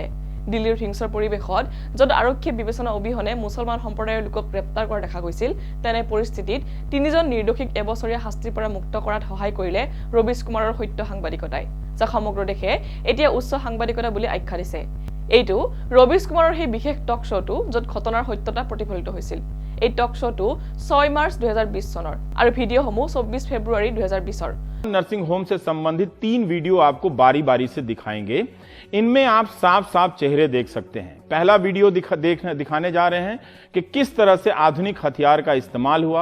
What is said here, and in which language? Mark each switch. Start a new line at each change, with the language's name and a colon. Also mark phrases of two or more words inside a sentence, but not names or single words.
Assamese: দিল্লীৰ হিংসাৰ পৰিৱেশত য'ত আৰক্ষীয়ে বিবেচনা অবিহনে মুছলমান সম্প্ৰদায়ৰ লোকক গ্ৰেপ্তাৰ কৰা দেখা গৈছিল, তেনে পৰিস্থিতিত তিনিজন নিৰ্দোষীক এবছৰীয়া শাস্তিৰ পৰা মুক্ত কৰাত সহায় কৰিলে ৰবিশ কুমাৰৰ সত্য সাংবাদিকতাই, যাক সমগ্ৰ দেশে এতিয়া উচ্চ সাংবাদিকতা বুলি আখ্যা দিছে। এইটো ৰবিশ কুমাৰৰ সেই বিশেষ
English: talk show
Assamese: য'ত ঘটনাৰ সত্যতা প্ৰতিফলিত হৈছিল। এই
English: talk show
Assamese: 6 মাৰ্চ 2020 চনৰ আৰু ভিডিঅ'সমূহ 24 ফেব্ৰুৱাৰী 2020।
English: nursing home
Hindi: से संबंधित 3 वीडियो आपको बारी बारी से दिखाएंगे। इनमें आप साफ साफ चेहरे देख सकते हैं। पहला वीडियो दिखाने जा रहे हैं कि किस तरह से आधुनिक हथियार का इस्तेमाल हुआ।